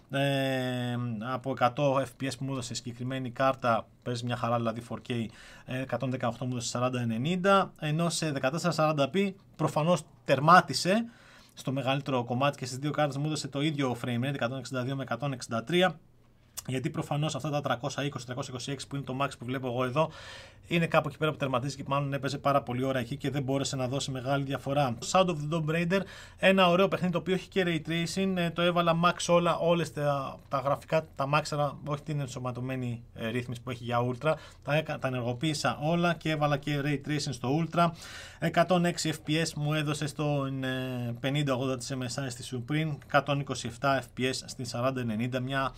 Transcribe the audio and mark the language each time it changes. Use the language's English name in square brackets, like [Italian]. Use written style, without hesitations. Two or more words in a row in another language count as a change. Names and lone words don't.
[Greek] από 100 fps που μου έδωσε συγκεκριμένη κάρτα, παίζει μια χαρά δηλαδή 4K, 118 μου έδωσε 4090, ενώ σε 1440p προφανώς τερμάτισε στο μεγαλύτερο κομμάτι και στις δύο κάρτες μου έδωσε το ίδιο [English] frame rate, [Greek] 162 με 163, γιατί προφανώς αυτά τα 320-326 που είναι το max που βλέπω εγώ εδώ, είναι κάπου εκεί πέρα που τερματίζει και μάλλον έπαιζε πάρα πολύ ώρα εκεί και δεν μπόρεσε να δώσει μεγάλη διαφορά. Sound of the Tomb Raider, ένα ωραίο παιχνίδι το οποίο έχει και [English] Ray Tracing, [Greek] το έβαλα max όλες τα γραφικά, τα max, όχι την ενσωματωμένη ρύθμιση που έχει για Ultra, τα ενεργοποίησα όλα και έβαλα και [English] Ray Tracing [Greek] στο Ultra. 106 fps μου έδωσε στο 5080 της MSI στη Supreme, 127 fps στη 4090, μια